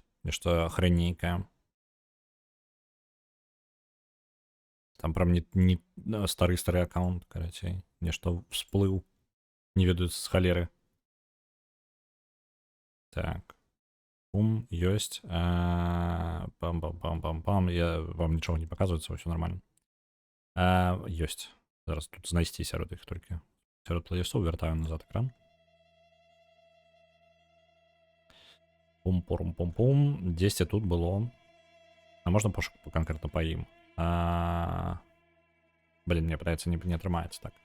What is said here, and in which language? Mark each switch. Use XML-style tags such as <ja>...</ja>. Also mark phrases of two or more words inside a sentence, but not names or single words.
<be>Нешта хрэннейкае. Там прям не стары аккаунт, карацей. Нешта всплыў. Не ведаю з халеры. Так. Ёсць. Пам-пам-пам-пам-пам. Я вам нічога не паказваецца, ўсё нормально. Ёсць. Зараз тут знайсці сярод іх толькі. Сярод плейлістаў вяртаю назад экран. Пум-пум-пум-пум. 10 тут было. А можна пошук канкрэтна па ім? Блин, мне падаецца, не атрымаецца так.</be>